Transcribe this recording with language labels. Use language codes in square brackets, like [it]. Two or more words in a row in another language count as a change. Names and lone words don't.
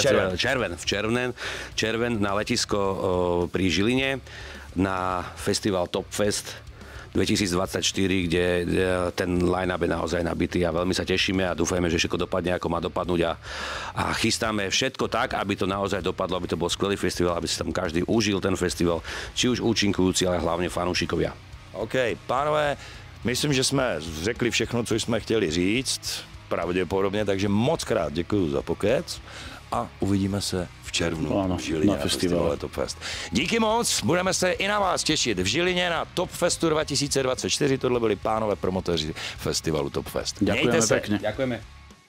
[sk] Červen na letisko pri Žiline na festival Topfest 2024, kde ten line-up je naozaj nabitý a veľmi sa tešíme a dúfajme, že všetko dopadne, ako má dopadnúť a chystáme všetko tak, aby to naozaj dopadlo, aby to bol skvelý festival, aby si tam každý užil ten festival, či už účinkujúci, ale hlavne fanúšikovia. [cs] OK, pánové, myslím, že jsme řekli všechno, co jsme chtěli říct, pravděpodobně, takže moc krát děkuji za pokec a uvidíme se v červnu v Žilině na festivalu Topfest. Díky moc, budeme se i na vás těšit v Žilině na Topfestu 2024, tohle byli pánové promotéři festivalu Topfest. [sk] Ďakujeme pekne. Ďakujeme.